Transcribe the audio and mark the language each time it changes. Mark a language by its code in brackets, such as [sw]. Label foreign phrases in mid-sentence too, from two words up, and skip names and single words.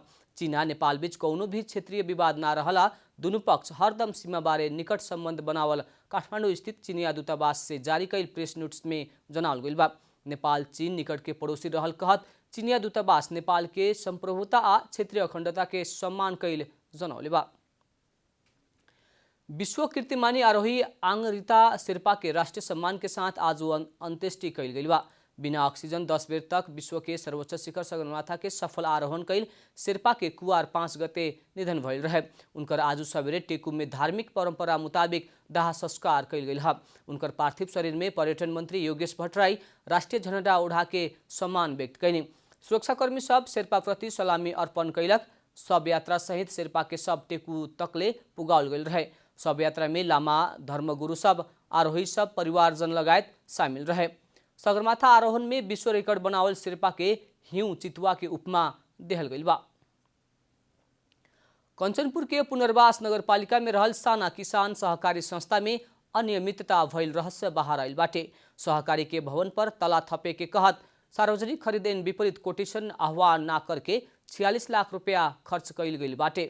[bho] चीन आ नेपाल बीच कोनो भी क्षेत्रीय विवाद ना रहला दुनू पक्ष हरदम सीमा बारे निकट संबंध बनावल काठमाडौँ स्थित चीनिया दूतावास से जारी कैल प्रेस नोटिस में जनावल गइल बा। नेपाल चीन निकट के पड़ोसी रहल कहत चीनिया दूतावास नेपाल के संप्रभुता आ क्षेत्रीय अखंडता के सम्मान कैल जनौले बा। विश्व कीर्तिमानी आरोही आंगरिता शेर्पा के राष्ट्रीय सम्मान के साथ आज अंत्येष्टि कैल गई बा। बिना ऑक्सीजन 10 बेर तक विश्व के सर्वोच्च शिखर सगरमाथा के सफल आरोहण कैल शेर्पा के कुवार 5 गते निधन भइल रहे। उनकर आज सवेरे टेकु में धार्मिक परंपरा मुताबिक दाह संस्कार कैल गई है। उनकर पार्थिव शरीर में पर्यटन मंत्री योगेश भट्टराई राष्ट्रीय झंडा उड़ा के सम्मान व्यक्त कैनी। सुरक्षाकर्मी सब शेर्पा प्रति सलामी अर्पण कैलक। शव यात्रा सहित शेर्पा के सब टेकु तकले पुगाल गई रहे। शव यात्रा में लामा, धर्मगुरु सब, आरोही सब, परिवारजन लगायत शामिल रहे। सगरमाथा आरोहण में विश्व रिकॉर्ड बनावल शेर्पा के हिउँ चितुवा के उपमा देहल गइल बा। कंचनपुर के पुनर्वास नगरपालिका में रहल साना किसान सहकारी संस्था में अनियमितता भइल रहस्य बाहर आइल बाटे। सहकारी के भवन पर तला थपे के कहत सार्वजनिक खरीदेन विपरीत कोटेशन आह्वान ना करके 46 लाख रुपया खर्च कैल गइल बाटे।